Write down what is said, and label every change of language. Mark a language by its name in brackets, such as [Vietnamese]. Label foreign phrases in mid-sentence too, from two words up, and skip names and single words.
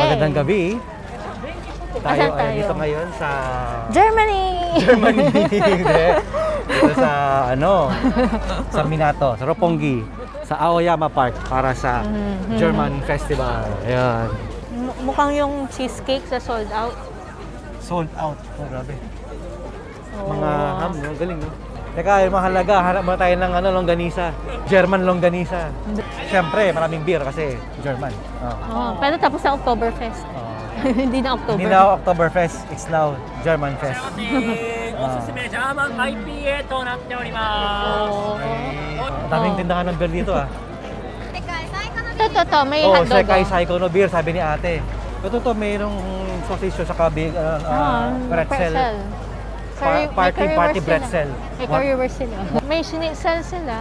[Filipino] Magandang gabi. Tayo ay dito ngayon sa... Germany! Germany! Dito sa, sa Minato, sa Roppongi, sa Aoyama Park para sa German Festival. Ayan. Mukhang yung cheesecake sa [English] sold out. Sold out. [Filipino] Oh, grabe. Oh. Mga ham, no? Galing, no? Teka, yung mahalaga, hanap mo tayo ng longganisa. German longganisa. Siyempre, maraming beer kasi German. Pero tapos sa Oktoberfest. Hindi na October. Hindi na Oktoberfest. [English] It's now German Fest. [Japanese] German IPA となっております。 [Filipino] Daming tindahan ng beer dito, ah. Ito, may Oh, hotdog. [Japanese] 世界最高の [Filipino] beer, sabi ni ate. Ito, mayroong sausage sa kabig, pretzel. [English] Party pretzel. [Filipino] May currywurst sila. May schnitzel sila.